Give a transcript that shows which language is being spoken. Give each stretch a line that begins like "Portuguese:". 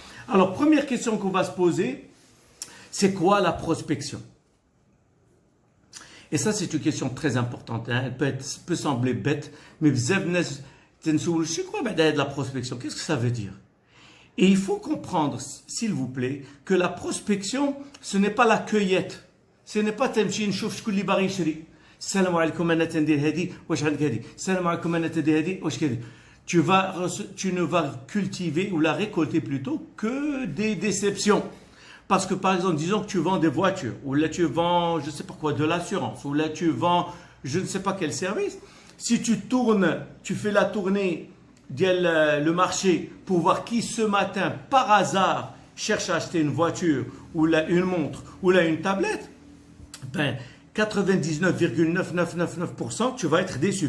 French: Alors, première question qu'on va se poser, c'est quoi la prospection? Et ça, c'est une question très importante. Elle peut sembler bête, mais c'est quoi la prospection? Qu'est-ce que ça veut dire? Et il faut comprendre, s'il vous plaît, que la prospection, ce n'est pas la cueillette. Ce n'est pas
Arabic: تمشي نشوف شكون اللي باغي يشري. السلام عليكم انا تندير هذه واش عندك هذه. السلام عليكم انا تندير هذه واش كذا.
French: Tu ne vas cultiver ou la récolter plutôt que des déceptions. Parce que par exemple, disons que tu vends des voitures, ou là tu vends, je ne sais pas quoi, de l'assurance, ou là tu vends, je ne sais pas quel service. Si tu tournes, tu fais la tournée le marché pour voir qui ce matin, par hasard, cherche à acheter une voiture, ou là une montre, ou là une tablette, ben 99,9999%, tu vas être déçu.